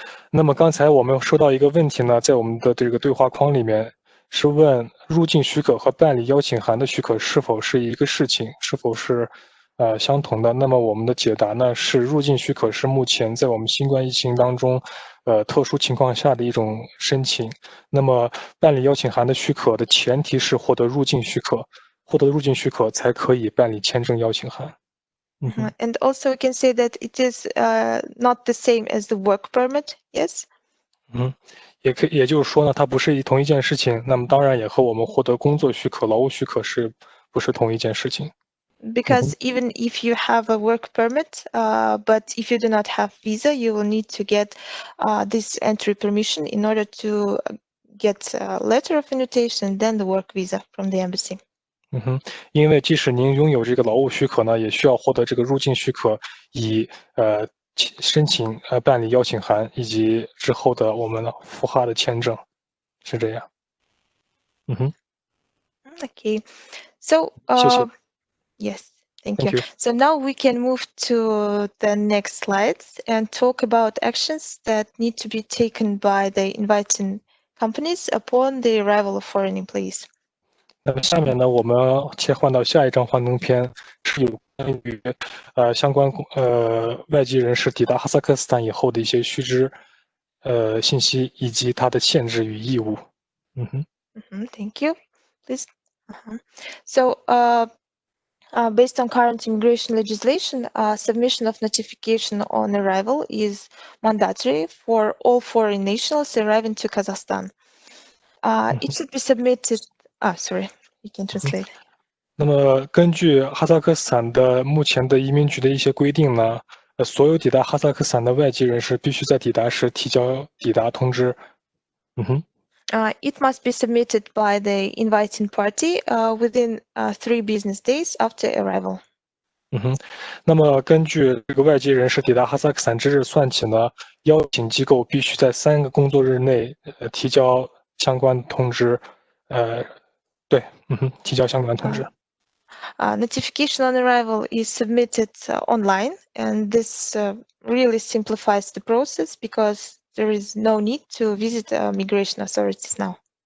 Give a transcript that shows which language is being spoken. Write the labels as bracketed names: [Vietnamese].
[Chinese] 那么刚才我们收到一个问题呢，在我们的这个对话框里面是问入境许可和办理邀请函的许可是否是一个事情，是否是相同的？那么我们的解答呢是入境许可是目前在我们新冠疫情当中特殊情况下的一种申请。那么办理邀请函的许可的前提是获得入境许可，获得入境许可才可以办理签证邀请函。 [English] And also we can say that it is not the same as the work permit. Yes. [Chinese] 也就是说呢，它不是同一件事情。那么当然也和我们获得工作许可、劳务许可是不是同一件事情。 [English] Because even if you have a work permit, but if you do not have visa, you will need to get this entry permission in order to get a letter of invitation, then the work visa from the embassy. [Chinese] 因为即使您拥有这个劳务许可呢，也需要获得这个入境许可，以申请办理邀请函以及之后的我们孵化的签证，是这样。 [English] Okay, so [Chinese] 谢谢。 [English] Yes, thank you. So now we can move to the next slides and talk about actions that need to be taken by the inviting companies upon the arrival of foreign employees. [Chinese] 那么下面呢，我们切换到下一张幻灯片，是有关于相关外籍人士抵达哈萨克斯坦以后的一些须知信息以及它的限制与义务。 [English] Thank you. Please. So, based on current immigration legislation, submission of notification on arrival is mandatory for all foreign nationals arriving to Kazakhstan. It should be submitted. Sorry, you can translate. [Chinese] 那么根据哈萨克斯坦的目前的移民局的一些规定呢，所有抵达哈萨克斯坦的外籍人士必须在抵达时提交抵达通知。 [English] It must be submitted by the inviting party within 3 business days after arrival. [Chinese] 那么根据这个外籍人士抵达哈萨克斯坦之日算起呢，邀请机构必须在3个工作日内提交相关通知。提交相关通知。 [English] Notification on arrival is submitted online, and this really simplifies the process because there is no need to visit migration authorities now.